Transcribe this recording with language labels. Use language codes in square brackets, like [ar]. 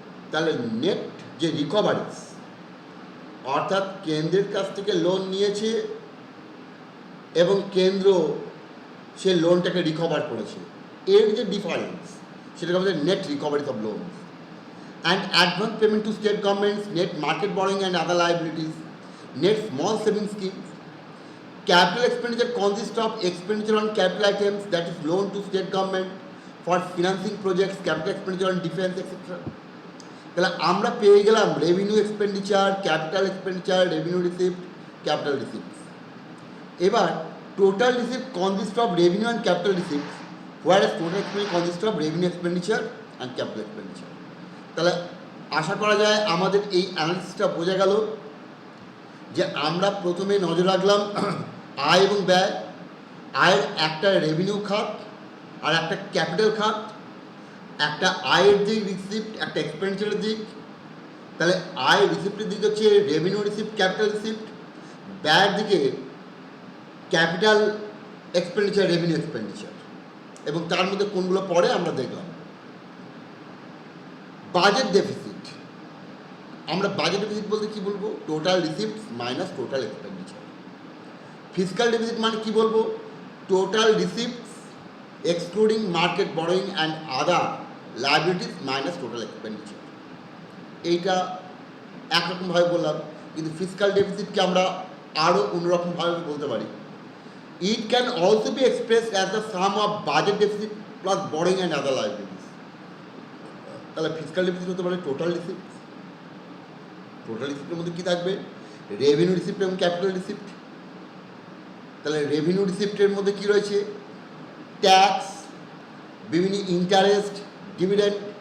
[bn] তাহলে নেট যে রিকভারিজ, অর্থাৎ কেন্দ্রের কাছ থেকে লোন নিয়েছে এবং কেন্দ্র সে লোনটাকে রিকভার করেছে, এর যে ডিফারেন্স, সেটাকে আমাদের net recoveries of loans. [en] And advance payment to state governments, net market borrowing and other liabilities, net small saving schemes. Capital expenditure consists of expenditure on capital items, that is loan to state government for financing projects, capital expenditure on defence etcetera. [bn] তাহলে আমরা পেয়ে গেলাম revenue expenditure, capital expenditure, revenue receipt, capital receipt. এবার [en] Total receipt consist of revenue and capital receipt, whereas total expenditure consists of revenue expenditure and capital expenditure. [bn] তাহলে আশা করা যায় আমাদের এই অ্যানালিসিসটা বোঝা গেল যে আমরা প্রথমে নজর রাখলাম আয় এবং ব্যয়, আয়ের একটা রেভিনিউ খাত আর একটা ক্যাপিটাল খাত, একটা আয়ের দিক রিসিপ্ট, একটা এক্সপেন্ডিচারের দিক। তাহলে আয় রিসিপ্টের দিক হচ্ছে রেভিনিউ রিসিপ্ট, ক্যাপিটাল রিসিপ্ট, ব্যয়ের দিকে ক্যাপিটাল এক্সপেন্ডিচার, রেভিনিউ এক্সপেন্ডিচার, এবং তার মধ্যে কোনগুলো পড়ে আমরা দেখলাম। বাজেট ডেফিসিট, আমরা বাজেট ডেফিসিট বলতে কী বলবো? Total receipt minus total expenditure. Fiscal deficit মানে কী বলবো? [en] Total receipt excluding market borrowing and other liabilities minus total expenditure. [bn] এইটা একরকমভাবে বললাম, কিন্তু ফিসকাল ডেফিসিটকে আমরা আরও অন্যরকমভাবে বলতে পারি। [en] It can also be expressed as the sum of budget deficit plus borrowing and other liabilities. [bn] তাহলে ফিসকাল ডেফিসিট হতে পারে টোটাল রিসিপ্ট। টোটাল রিসিপ্টের মধ্যে কী থাকবে? রেভিনিউ রিসিপ্ট এবং ক্যাপিটাল রিসিপ্ট। তাহলে রেভিনিউ রিসিপ্টের মধ্যে কী রয়েছে? ট্যাক্স, বিভিন্ন ইন্টারেস্ট, ডিভিডেন্ড।